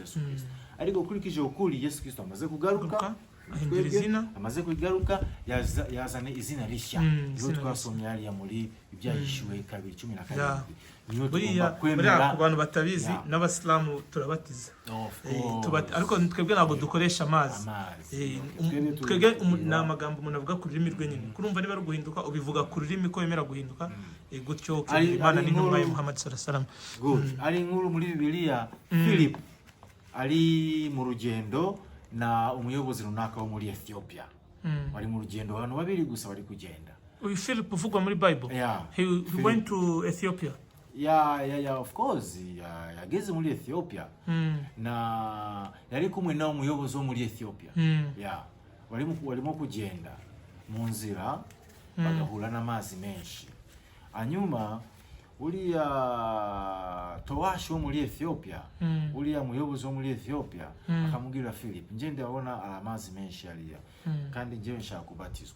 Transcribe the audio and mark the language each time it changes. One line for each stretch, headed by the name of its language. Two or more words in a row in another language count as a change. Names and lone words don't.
Kinyarwanda: Ariko kurikije ukuri Yesu Kristo amaze kugaruka amaze kugaruka yazane izina rishya iyo twasomye hariya muri ibyahishwe 2:17 niyo tugomba kwemera ku bantu batabizi n'abasilamu turabatiza ariko twebwe ntabwo dukoresha amazi twebwe n'amagambo umuntu avuga ku rurimi rwe nyine kurumva niba ari guhinduka ubivuga ku rurimi ko yemera guhinduka gutyo Imana n'intumwa ya Muhammad
Arabic: صلى الله عليه وسلم.
Kinyarwanda: Ari inkuru muri Bibiliya Philip ari mu rugendo na umuyobozi runaka wo muri Ethiopia bari mu rugendo abantu 2 gusa bari kugenda. Uyu Philip uvugwa muri Bible
English: he went to Ethiopia of course
Kinyarwanda: yageze muri Ethiopia na yari kumwe na umuyobozi wo muri Ethiopia barimo kugenda mu nzira bagahura n'amazi menshi hanyuma uriya Towashi wo muri Ethiopia uriya muyobozi wo muri Ethiopia akamubwira Philip nje ndabona amazi menshi hariya kandi njewe nshaka kubatizwa.